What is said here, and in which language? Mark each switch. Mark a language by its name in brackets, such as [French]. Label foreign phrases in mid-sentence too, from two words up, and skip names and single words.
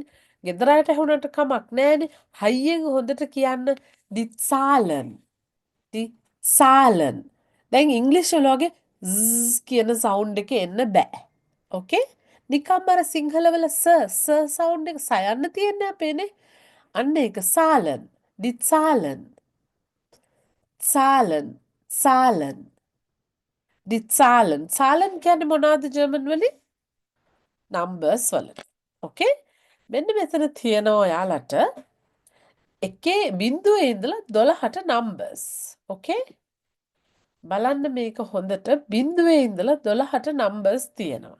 [Sinhala] ගෙදර අයට ඇහුනට කමක් නැහැනේ. හයියෙන් හොඳට කියන්න [German] die Zahlen. die Zahlen. [Sinhala] දැන් ඉංග්‍රීසි වල වගේ ස් කියන සවුන්ඩ් එක එන්න බෑ. ඕකේ? නිකම්ම අර සිංහල වල ස සවුන්ඩ් එක සයන්න තියෙන්නේ අපේනේ. අන්න ඒක [German] Zahlen. die Zahlen. Zahlen. Zahlen. die Zahlen. [Sinhala] Zahlen කියන්නේ මොනවද ජර්මන් වලින්? numbers වලට. ඕකේ? මෙන්න මෙතන තියෙනවා ඔයාලට එකේ බිංදුවේ ඉඳලා 12ට numbers. ඕකේ? බලන්න මේක හොඳට බිංදුවේ ඉඳලා 12ට numbers තියෙනවා.